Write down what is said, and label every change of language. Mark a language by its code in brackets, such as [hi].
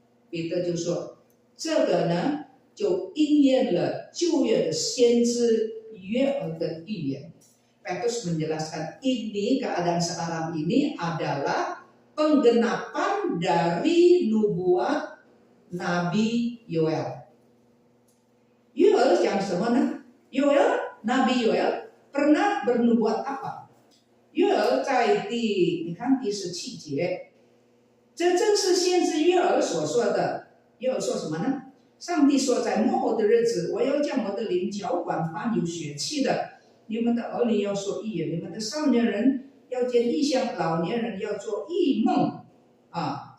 [zh] Peter 就说，这个呢，就应验了旧约的先知约珥的预言。 [id] Petrus menjelaskan ini keadaan sekarang ini adalah penggenapan dari nubuat Nabi Yoel. Yoel yang semana? Nabi Yoel pernah bernubuat apa? [zh] Yoel 在你看第17节，这正是先知约珥所说的。约珥说什么呢？上帝说，在末后的日子，我要将我的灵浇灌凡有血气的，你们的儿女要说预言，你们的少年人要见异象，老年人要做异梦啊！